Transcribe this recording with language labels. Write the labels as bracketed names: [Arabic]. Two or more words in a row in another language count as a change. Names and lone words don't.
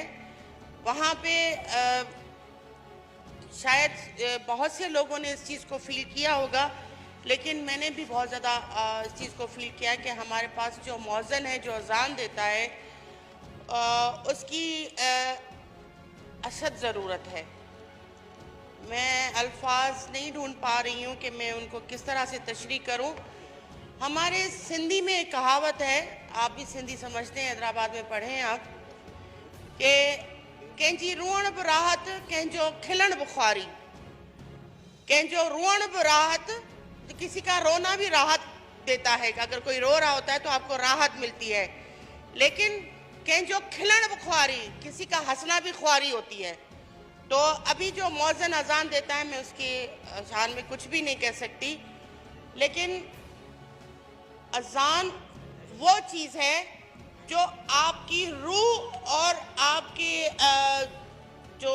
[Urdu] وہاں پہ شاید بہت سے لوگوں نے اس چیز کو فیل کیا ہوگا، لیکن میں نے بھی بہت زیادہ اس چیز کو فیل کیا کہ ہمارے پاس جو مؤذن ہے، جو اذان دیتا ہے، اس کی اشد ضرورت ہے. میں الفاظ نہیں ڈھونڈ پا رہی ہوں کہ میں ان کو کس طرح سے تشریح کروں. ہمارے سندھی میں ایک کہاوت ہے، آپ بھی سندھی سمجھتے ہیں، حیدرآباد میں پڑھے ہیں آپ، کہ [Sindhi] कंहिंजी रुअण बि राहत, कंहिंजो खिलण बि ख्वारी। कंहिंजो रुअण बि राहत, [Urdu] کسی کا رونا بھی راحت دیتا ہے کہ اگر کوئی رو رہا ہوتا ہے تو آپ کو راحت ملتی ہے، لیکن [Sindhi] कंहिंजो खिलण बि ख्वारी, [Urdu] کسی کا ہنسنا بھی خواری ہوتی ہے. تو ابھی جو مؤذن اذان دیتا ہے، میں اس کی شان میں کچھ بھی نہیں کہہ سکتی، لیکن اذان وہ چیز ہے جو آپ کی روح اور آپ کی جو